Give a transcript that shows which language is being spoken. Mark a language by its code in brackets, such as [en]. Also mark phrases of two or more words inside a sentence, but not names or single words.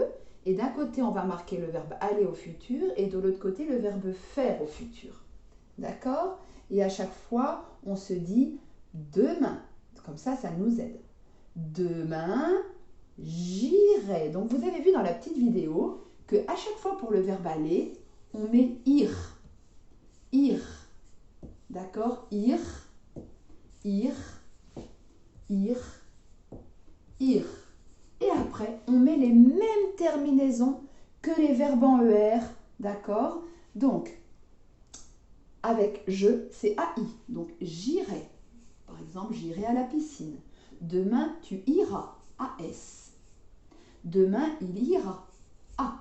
[fr] Et d'un côté, on va marquer le verbe aller au futur et de l'autre côté, le verbe faire au futur. D'accord? Et à chaque fois, on se dit demain. Comme ça nous aide. Demain, j'irai. Donc, vous avez vu dans la petite vidéo qu'à chaque fois pour le verbe aller, on met ir. Ir. D'accord? Ir, ir, ir, ir. Et après, on met les mêmes terminaisons que les verbes en ER, d'accord? Donc, avec je, c'est AI. Donc, j'irai. Par exemple, j'irai à la piscine. Demain, tu iras. AS. Demain, il ira. A.